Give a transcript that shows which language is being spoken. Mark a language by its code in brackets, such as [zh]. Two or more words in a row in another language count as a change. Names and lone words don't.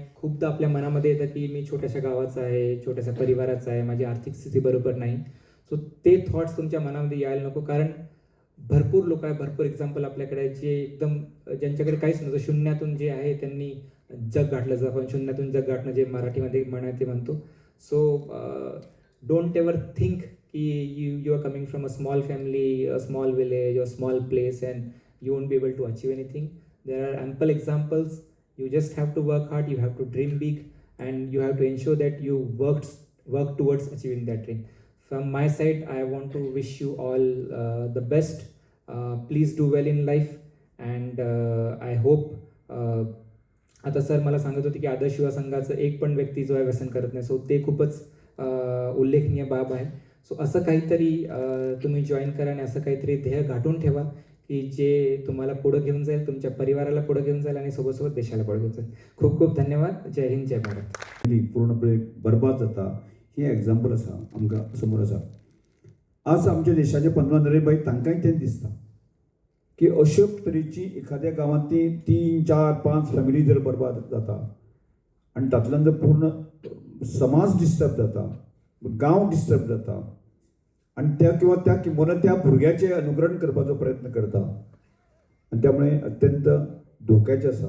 [mr] खूपदा आपल्या मनामध्ये येतं की मी छोट्याशा गावाचा आहे, छोट्याशा परिवाराचा आहे, माझी आर्थिक स्थिती बरोबर नाही. सो ते थॉट्स तुमच्या मनामध्ये यायला नको. कारण भरपूर लोक आहे, भरपूर एक्झाम्पल आपल्याकडे आहे जे एकदम, ज्यांच्याकडे काहीच नव्हतं, शून्यातून जे आहे त्यांनी जग गाठलं. जर आपण शून्यातून जग गाठणं जे मराठीमध्ये ते म्हणतो. [en] so don't ever think की you are coming from a small family, a small village or small place and you won't be able to achieve anything. There are ample examples. You just have to work hard, you have to dream big, and you have to ensure that you work towards achieving that dream. From my side, I want to wish you all the best. Please do well in life, and I hope [mr] आता सर मला सांगत होते की आदर्श युवा संघाचं एक पण व्यक्ती जो आहे व्यसन करत नाही. सो ते खूपच उल्लेखनीय बाब आहे. सो असं काहीतरी तुम्ही जॉईन करा आणि असं काहीतरी ध्येय गाठून ठेवा की जे तुम्हाला पुढं घेऊन जाईल, तुमच्या परिवाराला पुढं घेऊन जाईल आणि सोबत देशाला पुढे घेऊन जाईल. खूप खूप धन्यवाद. जय हिंद, जय भारत. [kok] पूर्णपणे बरबाद जाता हे एक्झाम्पल आसा आमकां समोर आसा. आज आमच्या देशाचे पंतप्रधान भाई तांकांय तेच दिसता की अशा तरेची एखाद्या गांवांतली 3, 4, 5 फॅमिली जर बरबाद जाता आणि तातूंतल्यान जर पूर्ण समाज डिस्टर्ब जाता, गांव डिस्टर्ब जाता आणि त्या किंवा त्या किंवा त्या भुरग्याचे अनुकरण करपाचो प्रयत्न करता आणि त्यामुळे अत्यंत धोक्याचे आसा.